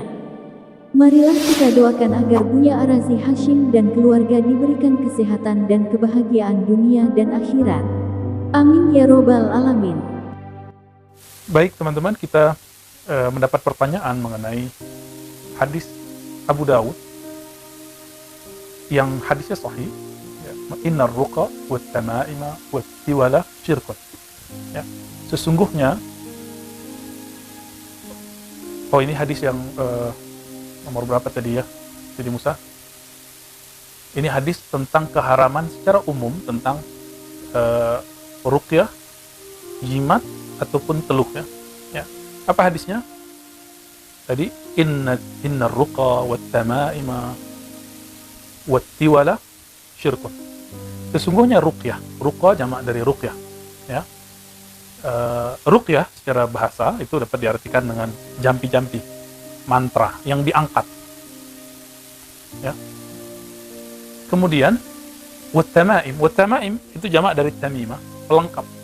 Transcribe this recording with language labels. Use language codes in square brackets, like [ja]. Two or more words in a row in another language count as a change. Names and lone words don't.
[id] Marilah kita doakan agar Buya Ar-Razi Hasyim dan keluarga diberikan kesehatan dan kebahagiaan dunia dan akhirat. [ar] آمين يا رب العالمين. [id] Baik teman-teman, kita mendapat pertanyaan mengenai hadis Abu Dawud yang hadisnya sahih, ya, [ar] إن الرقى والتمائم والتولة شرك. [id] Ya, sesungguhnya ini hadis yang nomor berapa tadi ya, Sidi Musa? Ini hadis tentang keharaman secara umum tentang ruqyah, jimat ataupun teluh ya. Ya. Apa hadisnya? [ar] Tadi إن الرقى والتمائم والتولة شرك. [id] Sesungguhnya ruqyah, ruqa jamak dari ruqyah, ya. Ruqyah secara bahasa itu dapat diartikan dengan jampi-jampi, mantra yang diangkat, ya. Kemudian wat tamaim itu jamak dari tamimah, pelengkap.